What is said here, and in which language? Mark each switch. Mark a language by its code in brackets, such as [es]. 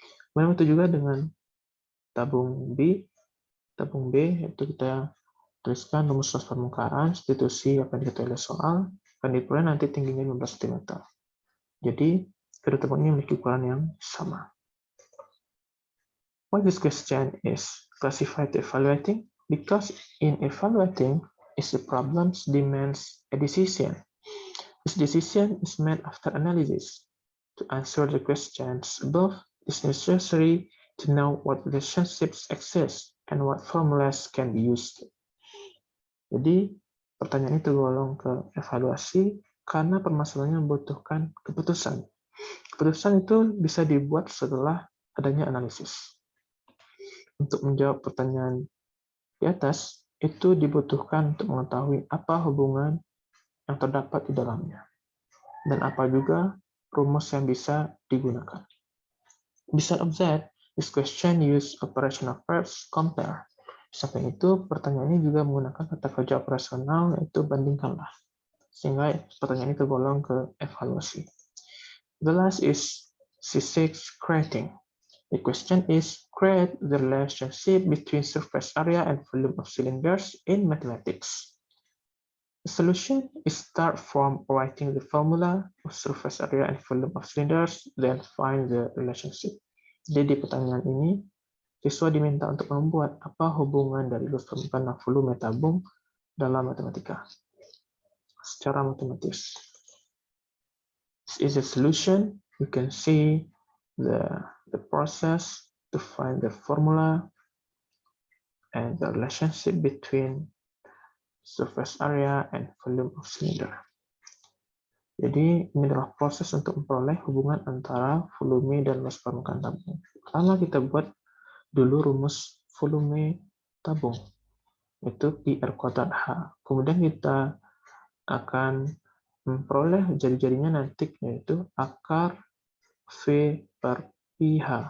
[id] Kemudian itu juga dengan tabung B, yaitu kita tuliskan rumus luas permukaan, substitusi apa yang diketahui oleh soal, akan diperoleh nanti tingginya 15 cm. Jadi, kedua tabung ini memiliki ukuran yang sama. [en] Why this question is classified to evaluating? Because in evaluating, the problems demands a decision. This decision is made after analysis. To answer the questions above, it is necessary to know what relationships exist and what formulas can be used. [id] Jadi, pertanyaan itu tergolong ke evaluasi karena permasalahannya membutuhkan keputusan. Keputusan itu bisa dibuat setelah adanya analisis. Untuk menjawab pertanyaan di atas, itu dibutuhkan untuk mengetahui apa hubungan yang terdapat di dalamnya, dan apa juga rumus yang bisa digunakan. [en] Besides of that, this question use operational verbs compare. [id] Samping itu, pertanyaan ini juga menggunakan kata kerja operasional, yaitu bandingkanlah. Sehingga pertanyaan ini tergolong ke evaluasi. [en] The last is C6 creating. The question is, create the relationship between surface area and volume of cylinders in mathematics. The solution is start from writing the formula of surface area and volume of cylinders, then find the relationship. [id] Jadi di pertanyaan ini, siswa diminta untuk membuat apa hubungan dari luas permukaan dan volume tabung dalam matematika secara matematis. [en] This is a solution. You can see the process to find the formula and the relationship between surface area and volume of cylinder. [id] Jadi ini adalah proses untuk memperoleh hubungan antara volume dan luas permukaan tabung. Pertama kita buat dulu rumus volume tabung, itu PR kuadrat H. Kemudian kita akan memperoleh jari-jarinya nanti, yaitu akar V per PH.